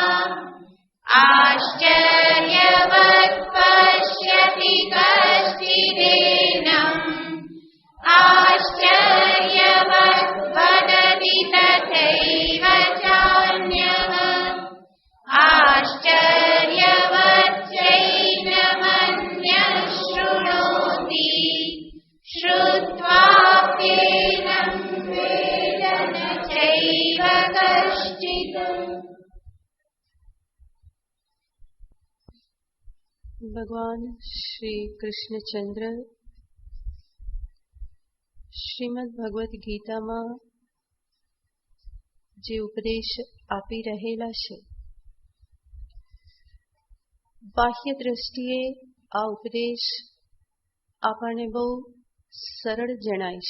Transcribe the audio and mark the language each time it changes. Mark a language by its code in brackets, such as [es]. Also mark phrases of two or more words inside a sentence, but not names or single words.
[sa] आश्चर्यवत् पश्यति कश्चिदेनम् आश्चर्यवत् वदति तथैव चान्यः आश्चर्यवच्चैनमन्यः शृणोति श्रुत्वाप्येनं वेद न चैव कश्चित्। [gu] ભગવાન શ્રી કૃષ્ણચંદ્ર શ્રીમદ ભગવદ્ ગીતામાં જે ઉપદેશ આપી રહેલા છે, બાહ્ય દ્રષ્ટિએ આ ઉપદેશ આપણને બહુ સરળ જણાય છે.